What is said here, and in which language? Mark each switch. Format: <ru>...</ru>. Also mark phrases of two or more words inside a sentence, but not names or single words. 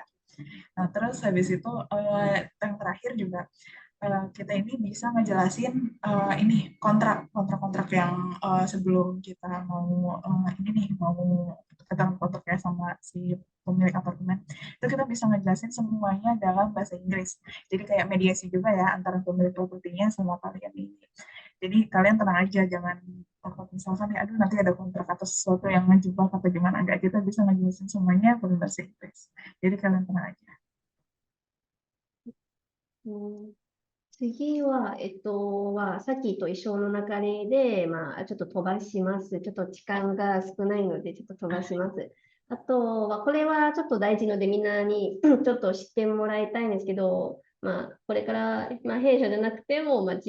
<id>Nah, terus habis itu yang terakhir juga kita ini bisa ngejelasin ini kontrak-kontrak yang sebelum kita mau ini nih mau ketemu kontraknya sama si pemilik apartemen, itu kita bisa ngejelasin semuanya dalam bahasa Inggris. Jadi kayak mediasi juga ya antara pemilik propertinya sama kalian ini. Jadi kalian tenang aja, jangan takut misalkan ya aduh nanti ada kontrak atau sesuatu yang ngejebak atau gimana, enggak, kita bisa ngejelasin semuanya pakai bahasa Inggris. Jadi kalian tenang aja.</id> <ja>次は、さっきと一緒の流れで、ちょっと飛ばします。ちょっと時間が少ないので、ちょっと飛ばします。あとは、これはちょっと大事のでみんなにちょっと知ってもらいたいんですけど、これから、弊社じゃなくても、自</ja>